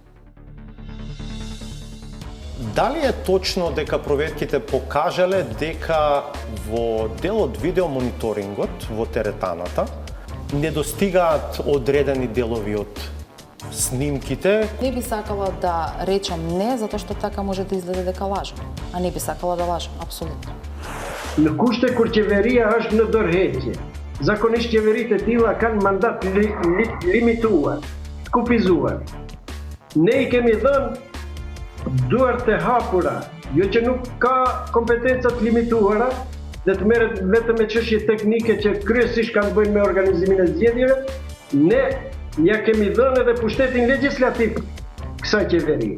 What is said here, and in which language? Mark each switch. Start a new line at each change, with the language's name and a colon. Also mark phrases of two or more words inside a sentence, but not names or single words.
Macedonian: Дали е точно дека проверките покажале дека во дел од видеомониторингот во теретаната не достигаат одредени делови од снимките? Не би сакала да речам не, затоа што така може да изгледа дека лажам. А не би сакала да лажам, апсолутно.
Albanian: Në kushte kur qeveria është në dorëheqje. Zakonisht qeveritë e tilla kanë mandat limituar, kufizuar. Ne I kemi dhënë duart e hapura, jo që nuk ka kompetenca të limituara, dhe të merret vetëm me çështje teknike që kryesisht kanë të bëjnë me organizimin e zgjedhjeve, ne ja kemi dhënë edhe pushtetin legjislativ kësaj qeverie.